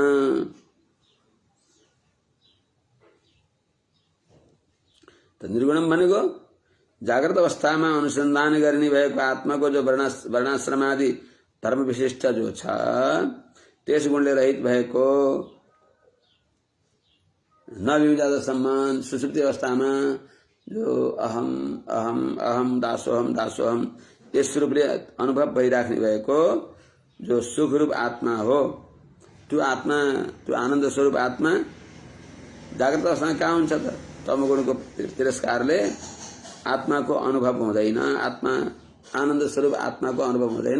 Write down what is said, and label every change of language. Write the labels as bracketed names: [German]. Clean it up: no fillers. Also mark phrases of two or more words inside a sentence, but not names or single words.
[Nepali] त निर्गुणम भनेको जागृत अवस्थामा अनुसन्धान गर्ने भएको आत्माको जो वर्णाश्रमादि धर्म विशिष्ट जो छ त्यस गुणले रहित भएको नविविधतासम्म सुषुप्ति अवस्थामा जो [Sanskrit] अहम अहम अहम दासोहम दासोहम [Nepali] यस रूपले अनुभव भइराख्ने भएको जो सुखरूप आत्मा हो, त्यो आत्मा, त्यो आनन्द स्वरूप आत्मा जागृत अवस्थामा कहाँ हुन्छ त? तमोगुणको तिरस्कारले आत्माको अनुभव हुँदैन, आत्मा आनन्द स्वरूप आत्माको अनुभव हुँदैन।